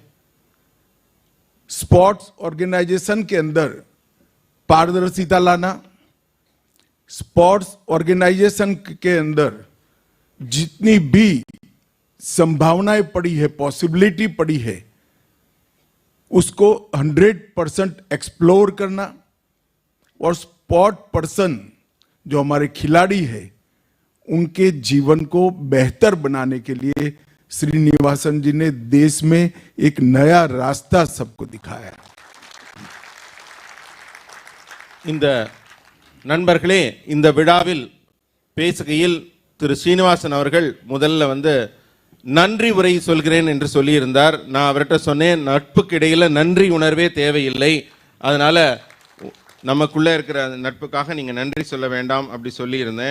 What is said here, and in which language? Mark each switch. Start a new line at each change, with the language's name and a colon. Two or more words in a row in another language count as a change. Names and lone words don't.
English: sports organization
Hindi: के अंदर पारदर्शिता लाना,
English: sports organization
Hindi: के अंदर जितनी भी संभावनाएं पड़ी है, पॉसिबिलिटी पड़ी है, उसको 100% एक्सप्लोर करना, और
English: sport person
Hindi: जो हमारे खिलाड़ी है उनके जीवन को बेहतर बनाने के लिए श्रीनिवासन जी ने देश में एक नया रास्ता सबको दिखाया।
Tamil: இந்த நண்பர்களே, இந்த விழாவில் பேசுகையில் திரு ஸ்ரீனிவாசன் அவர்கள் முதல்ல நன்றி உரை சொல்கிறேன் என்று சொல்லியிருந்தார். நான் அவர்கிட்ட சொன்னேன், நட்புக்கு இடையில் நன்றி உணர்வே தேவையில்லை, அதனால நமக்குள்ளே இருக்கிற நட்புக்காக நீங்கள் நன்றி சொல்ல வேண்டாம் அப்படி சொல்லியிருந்தேன்.